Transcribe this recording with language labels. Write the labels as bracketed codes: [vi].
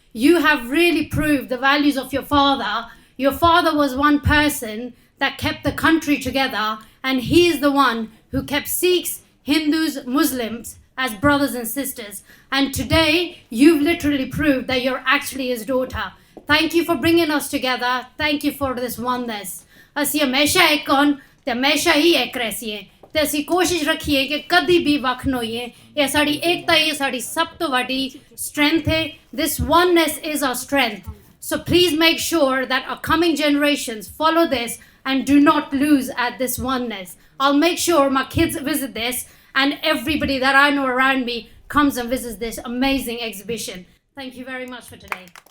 [en] You have really proved the values of your father. Your father was one person that kept the country together, and he is the one who kept Sikhs, Hindus, Muslims as brothers and sisters. And today, you've literally proved that you're actually his daughter. Thank you for bringing us together. Thank you for this oneness. [pa] ਅਸੀਂ ਹਮੇਸ਼ਾ ਇੱਕ ਹੋਣ ਤੇ ਹਮੇਸ਼ਾ ਹੀ ਇੱਕ ਰਹੀਏ ਤੇ ਅਸੀਂ ਕੋਸ਼ਿਸ਼ ਰੱਖੀਏ ਕਿ ਕਦੀ ਵੀ ਵੱਖ ਨਾ ਹੋਈਏ। ਇਹ ਸਾਡੀ ਏਕਤਾ ਹੀ ਸਾਡੀ ਸਭ ਤੋਂ ਵੱਡੀ strength ਹੈ। [en] This oneness is our strength. So please make sure that our coming generations follow this and do not lose at this oneness. I'll make sure my kids visit this and everybody that I know around me comes and visits this amazing exhibition. Thank you very much for today.